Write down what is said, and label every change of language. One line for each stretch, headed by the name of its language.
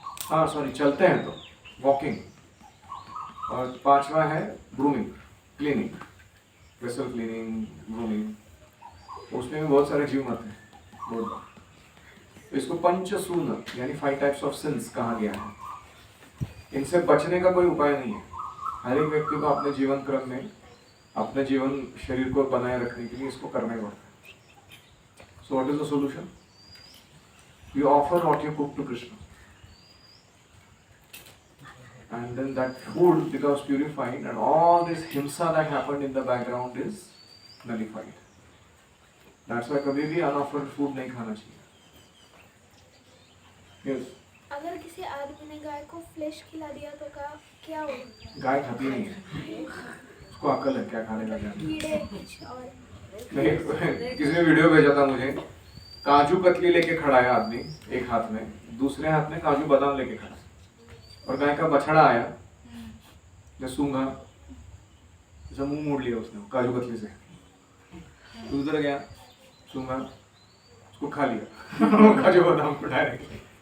Hindi: हाँ सॉरी, चलते हैं तो वॉकिंग। और पांचवा है grooming, cleaning, vessel cleaning, grooming, उसमें भी बहुत सारे जीव मरते हैं बहुत बार। तो इसको पंचसून यानी 5 टाइप्स ऑफ सिंस कहा गया है। इनसे बचने का कोई उपाय नहीं है, हर एक व्यक्ति को अपने जीवन क्रम में अपने जीवन शरीर को बनाए रखने के लिए इसको करना ही पड़ता है।
English: So what is the solution? You offer what you cook to Krishna, and then that food becomes purified and all this himsa that happened in the background is nullified. That's why
Hindi: कभी भी unoffered food नहीं खाना चाहिए।
English: Yes.
Hindi: अगर किसी आदमी ने गाय को फ्लेश खिला दिया तो क्या होगा? गाय खाती नहीं है, उसको अकल है क्या खाने का क्या नहीं। कीड़े कुछ और नहीं, किसी ने वीडियो भेजा था मुझे, काजू कतली लेके खड़ा है आदमी एक हाथ में, दूसरे हाथ में काजू बादाम लेके खड़ा है, और गाय का बछड़ा आया जो सूंघा, जैसा मुंह मोड़ लिया उसने काजू कतली से, उधर गया सूंघा, उसको खा लिया काजू बादाम को डायरेक्टली।